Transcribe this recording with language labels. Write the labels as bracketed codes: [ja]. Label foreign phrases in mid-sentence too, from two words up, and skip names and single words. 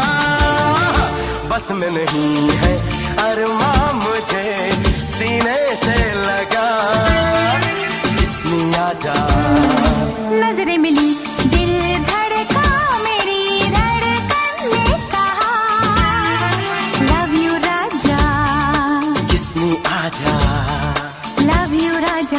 [hi] बस में नहीं है अरमां मुझे सीने से लगा, इसमें आजा। नजरें मिली दिल धड़का, मेरी धड़कन ने कहा [en] love you [hi] राजा, किस्मी आजा, [en] love you Raja,